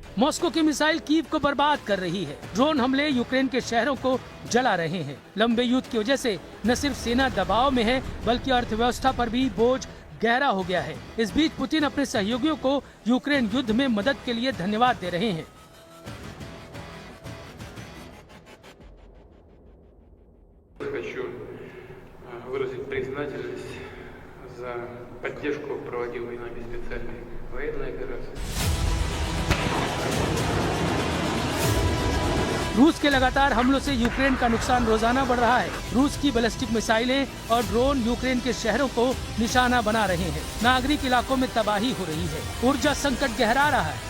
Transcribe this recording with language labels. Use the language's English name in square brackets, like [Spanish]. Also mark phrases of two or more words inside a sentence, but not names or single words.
[Hindi] मॉस्को की मिसाइल कीव को बर्बाद कर रही है। ड्रोन हमले यूक्रेन के शहरों को जला रहे हैं। लंबे युद्ध की वजह से न सिर्फ सेना दबाव में है, बल्कि अर्थव्यवस्था पर भी बोझ गहरा हो गया है। इस बीच पुतिन अपने सहयोगियों को यूक्रेन युद्ध में मदद के लिए धन्यवाद दे रहे हैं। [Russian] Хочу выразить признательность за поддержку проводимой нами специальной военной операции. [Hindi] रूस के लगातार हमलों से यूक्रेन का नुकसान रोजाना बढ़ रहा है। रूस की बैलिस्टिक मिसाइलें और ड्रोन यूक्रेन के शहरों को निशाना बना रहे हैं। नागरिक इलाकों में तबाही हो रही है। ऊर्जा संकट गहरा रहा है।